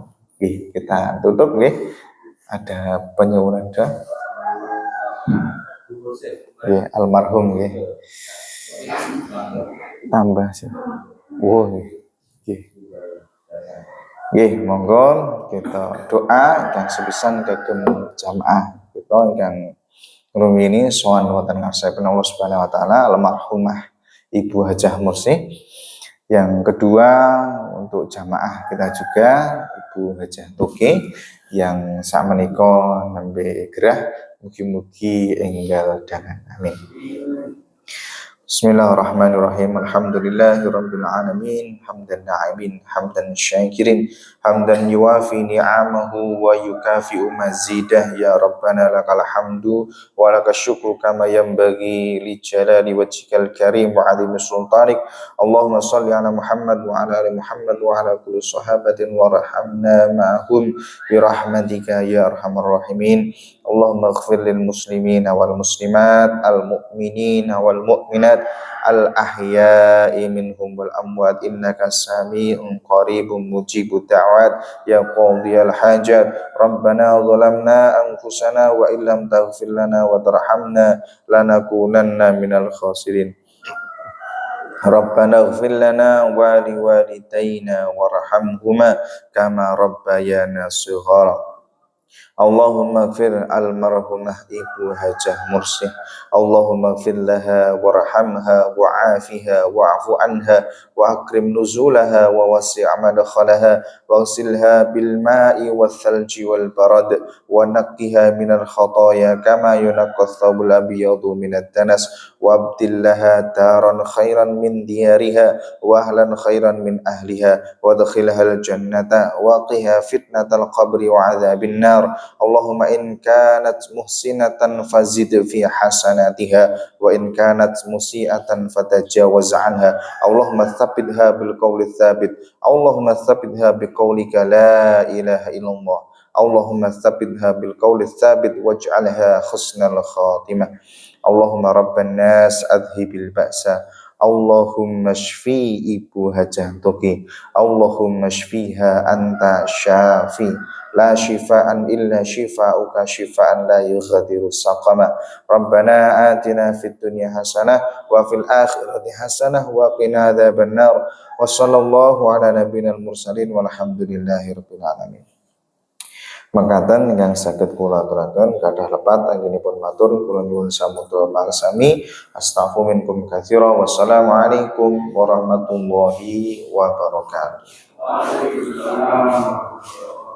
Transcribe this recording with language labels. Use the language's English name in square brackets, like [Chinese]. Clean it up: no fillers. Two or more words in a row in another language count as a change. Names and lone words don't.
[Indonesian] Kita tutup nih, ada penyuwunan doa almarhum tambah sih. [Javanese] Monggo kita doa dan sepisan kagem jamaah kita ingkang ngrumiyini sowan wonten ngarsanipun [Arabic] الله سبحانه وتعالى [Javanese] almarhumah Ibu Hajah Mursi. [Indonesian] Yang kedua untuk jamaah kita juga Ibu Hajah Toke yang [Javanese] sakmenika nembe gerah, mugi-mugi enggal dangan amin. [Arabic] بسم الله الرحمن الرحيم الحمد لله رب العالمين. حمدا ناعمين حمدا شاكرين حمدا يوافي نعمه ويكافئ مزيده. يا ربنا لك الحمد ولك الشكر كما ينبغي لجلال وجهك الكريم وعظيم سلطانك. اللهم صل على محمد وعلى آل محمد وعلى كل صحابة وارحمنا معهم برحمتك يا أرحم الراحمين. اللهم اغفر للمسلمين والمسلمات المؤمنين والمؤمنات الأحياء منهم والأموات إنك سميع قريب مجيب الدعوات يا قاضي الحاجات. ربنا ظلمنا أنفسنا وإن لم تغفر لنا وترحمنا لنكونن من الخاسرين. ربنا اغفر لنا ولوالدينا وارحمهما كما ربيانا صغارا. اللهم اغفر المرحومة Ibu Hajah Mursi. اللهم اغفر لها وارحمها وعافها واعف عنها وأكرم نزلها ووسع مدخلها واغسلها بالماء والثلج والبرد ونقها من الخطايا كما ينقى الثوب الأبيض من الدنس وأبدلها دارا خيرا من دارها وأهلا خيرا من أهلها وأدخلها الجنة وقها فتنة القبر وعذاب النار. اللهم إن كانت محسنة فزد في حسناتها وإن كانت مسيئة فتجاوز عنها. اللهم ثبتها بالقول الثابت اللهم ثبتها بقولك لا إله إلا الله. اللهم ثبتها بالقول الثابت واجعلها حسن الخاتمة. اللهم رب الناس أذهب البأس. اللهم اشف Ibu Hajah Toke. اللهم اشفها أنت الشافي. لا شفاء إلا شفاؤك شفاء لا يغادر سقما. ربنا آتنا في الدنيا حسنة وفي الآخرة حسنة وقنا عذاب النار. وصلى الله على النبي المرسلين والحمد لله رب العالمين. [Javanese] Mangkatan ingkang saged kula aturaken kathah lepat anggenipun matur kula nyuwun samudra parsami [Arabic] أستغفر منكم كثيرا. والسلام عليكم ورحمة الله وبركاته. وعليكم السلام.